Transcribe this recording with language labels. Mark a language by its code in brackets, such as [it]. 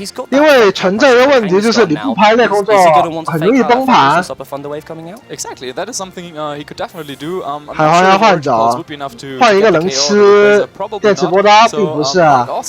[zh] 因为存在的问题就是你不拍内功状，很容易崩盘。 [en] Exactly, that is something he could definitely do. [zh] 海皇要换走，换一个能吃电磁波的，并不是啊。